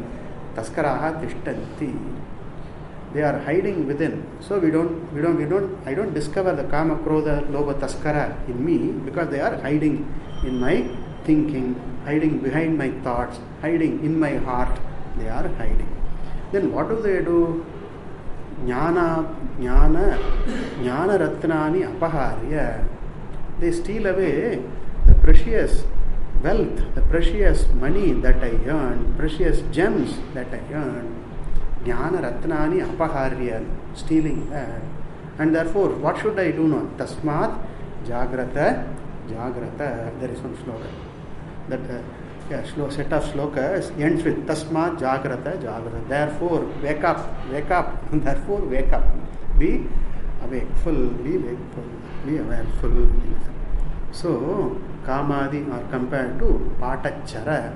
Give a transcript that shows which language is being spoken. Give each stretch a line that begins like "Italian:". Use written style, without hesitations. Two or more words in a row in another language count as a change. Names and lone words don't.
Sanskrit: तस्कराः तिष्ठन्ति.
English: They are hiding within. So I don't discover the
Sanskrit: Kama, Krodha, Lobha, Taskara
English: in me because they are hiding in my thinking, hiding behind my thoughts, hiding in my heart. They are hiding. Then what do?
Sanskrit: ज्ञान रत्नानि अपहार्य.
English: They steal away the precious wealth, the precious money that I earn, precious gems that I earn.
Sanskrit: ज्ञान रत्नानि अपहार्य,
English: stealing that. And therefore, what should I do now?
Sanskrit: तस्मात् जाग्रत, जाग्रत.
English: There is one slogan. That set of slokas ends with
Sanskrit: तस्मात् जाग्रत जाग्रत.
English: Therefore, wake up, wake up. Therefore, wake up. Be awakeful, be wakeful, be awareful. So, Kamadi are compared to Patachara.